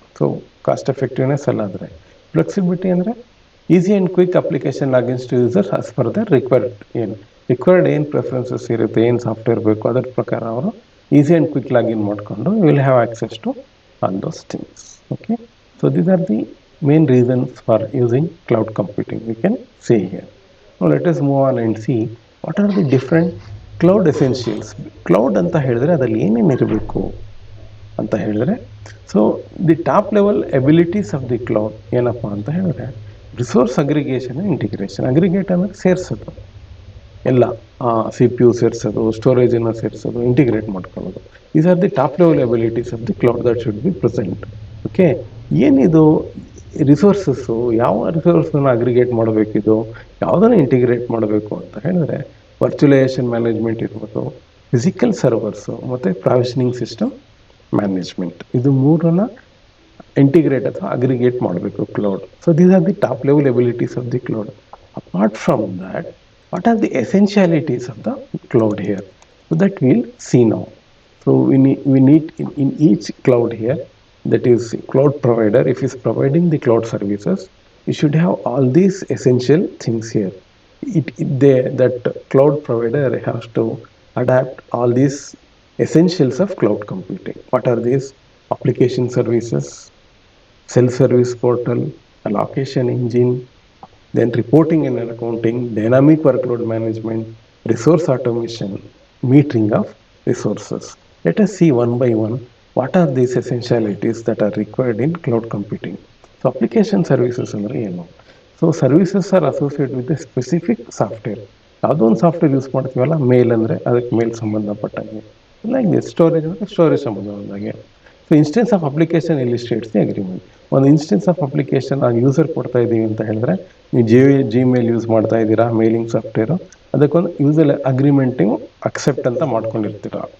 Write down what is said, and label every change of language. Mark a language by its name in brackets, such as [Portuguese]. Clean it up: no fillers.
[English] so cost effectiveness ಎಲ್ಲ ಆದರೆ flexibility ಅಂದರೆ easy and quick application logins to users as per the required ಏನು preferences ಇರುತ್ತೆ, [Kannada] ಏನು ಸಾಫ್ಟ್ವೇರ್ ಬೇಕು ಅದರ ಪ್ರಕಾರ ಅವರು [English] Easy and quick login ಮಾಡಿಕೊಂಡು will have access to all those things. Okay, so these are the main reasons for using cloud computing we can say here. Now let us move on and see what are the different cloud essentials. [Kannada] Cloud ಅಂತ ಹೇಳಿದ್ರೆ ಅದರಲ್ಲಿ ಏನೇನು ಇರಬೇಕು ಅಂತ ಹೇಳಿದ್ರೆ, [English] so the top level abilities of the cloud [Kannada] ಏನಪ್ಪ ಅಂತ ಹೇಳಿದ್ರೆ ರಿಸೋರ್ಸ್ ಅಗ್ರಿಗೇಷನ್ ಇಂಟಿಗ್ರೇಷನ್. ಅಗ್ರಿಗೇಟ್ ಅಂದರೆ ಸೇರಿಸೋದು, ಎಲ್ಲ ಸಿ ಪಿ ಯು ಸೇರಿಸೋದು, ಸ್ಟೋರೇಜನ್ನು ಸೇರಿಸೋದು, ಇಂಟಿಗ್ರೇಟ್ ಮಾಡ್ಕೊಳ್ಳೋದು. [English] These are the top level abilities of the cloud that should be present. [Kannada] Okay, ಏನಿದು ರಿಸೋರ್ಸಸ್ಸು, ಯಾವ ರಿಸೋರ್ಸನ್ನು ಅಗ್ರಿಗೇಟ್ ಮಾಡಬೇಕಿದು, ಯಾವುದನ್ನು ಇಂಟಿಗ್ರೇಟ್ ಮಾಡಬೇಕು ಅಂತ ಹೇಳಿದ್ರೆ ವರ್ಚುಲೈಸೇಷನ್ ಮ್ಯಾನೇಜ್ಮೆಂಟ್ ಇರ್ಬೋದು, ಫಿಸಿಕಲ್ ಸರ್ವರ್ಸು ಮತ್ತು ಪ್ರಾವಿಷನಿಂಗ್ ಸಿಸ್ಟಮ್ ಮ್ಯಾನೇಜ್ಮೆಂಟ್, ಇದು ಮೂರನ್ನು ಇಂಟಿಗ್ರೇಟ್ ಅಥವಾ ಅಗ್ರಿಗೇಟ್ ಮಾಡಬೇಕು cloud. [English] So these are the top level abilities of the cloud. Apart from that, what are the essentialities of the cloud here? So that we'll see now. So we need in each cloud here, that is cloud provider, if is providing the cloud services, you should have all these essential things here. That cloud provider has to adapt all these essentials of cloud computing. What are these? Application services, self-service portal, allocation engine, then reporting and accounting, dynamic workload management, resource automation, metering of resources. Let us see one by one what are these essentialities that are required in cloud computing. So application services [Kannada] ಅಂದರೆ ಏನು? [English] So services are associate with specific software. [Kannada] ಯಾವುದೋ ಒಂದು software use ಮಾಡ್ತೀವಲ್ಲ, ಮೇಲ್ ಅಂದರೆ ಅದಕ್ಕೆ ಮೇಲ್ ಸಂಬಂಧಪಟ್ಟಾಗೆ, like storage ಅಂದರೆ storage ಸಂಬಂಧಪಟ್ಟಾಗೆ. [English] So instance of application illustrates the agreement. [Kannada] ಒಂದು instance of application ಆ ಯೂಸರ್ ಕೊಡ್ತಾ ಇದ್ದೀವಿ ಅಂತ ಹೇಳಿದ್ರೆ, ನೀವು ಜಿಮೇಲ್ ಯೂಸ್ ಮಾಡ್ತಾ ಇದ್ದೀರಾ, ಮೇಲಿಂಗ್ ಸಾಫ್ಟ್ವೇರು, ಅದಕ್ಕೊಂದು ಯೂಸರ್ ಅಗ್ರಿಮೆಂಟಿಂಗ್ ಅಕ್ಸೆಪ್ಟ್ ಅಂತ ಮಾಡ್ಕೊಂಡಿರ್ತೀರ.